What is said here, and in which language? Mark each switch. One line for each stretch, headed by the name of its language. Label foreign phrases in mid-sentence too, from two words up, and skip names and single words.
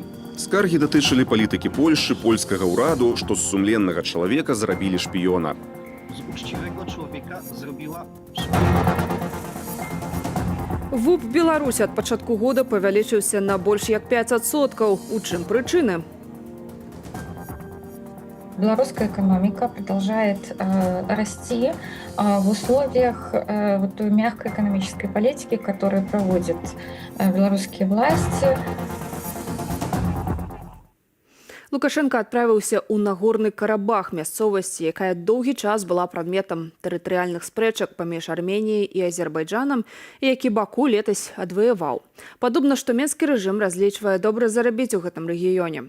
Belarusian: Скаргі датычылі палітыкі Польшчы, польскага ўраду, што з сумленнага чалавека зрабілі шпіёна. З учцівага чалавека зрабіла ВУП Беларусі ад пачатку года павялічыўся на больш як 5%. У чым прычыны?
Russian: Белорусская экономика продолжает расти в условиях той мягкой экономической политики, которую проводят белорусские власти.
Belarusian: Лукашенко адправіўся ў Нагорны Карабах, мясцовасці, якая доўгі час была прадметам тэрытарыяльных спрэчак паміж Арменіяй і Азербайджанам, і які Баку летась адваяваў. Падобна, што менскі рэжым разлічвае добра зарабіць у гэтым рэгіёне.